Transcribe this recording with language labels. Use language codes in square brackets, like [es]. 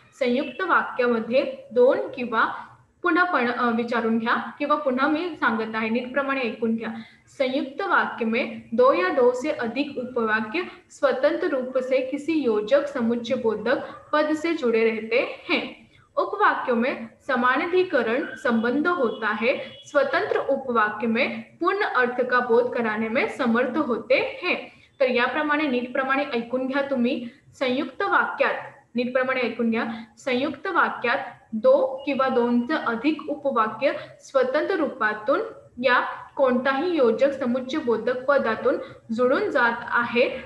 [mr] संयुक्त वाक्यामध्ये दोन किंवा पुन्हा पण विचारून घ्या किंवा पुन्हा मी सांगत आहे, नीट प्रमाणे ऐकून घ्या। [hi] संयुक्त वाक्य में दो या दो से अधिक उपवाक्य स्वतंत्र रूप से किसी योजक, समुच्चय, बोधक पद से जुड़े रहते हैं। उपवाक्यों में समानाधिकरण संबंध होता है। स्वतंत्र उपवाक्य में पूर्ण अर्थ का बोध कराने में समर्थ होते हैं। [mr] तर याप्रमाणे नीट प्रमाणे ऐकून घ्या तुम्ही। संयुक्त वाक्यात नीट प्रमाणे ऐकून घ्या। संयुक्त वाक्यात दो किंवा दोनचे अधिक उपवाक्य स्वतंत्र रूपातून या कोणताही योजक, समुच्चय, बोधक पदातून जुळून जात आहे।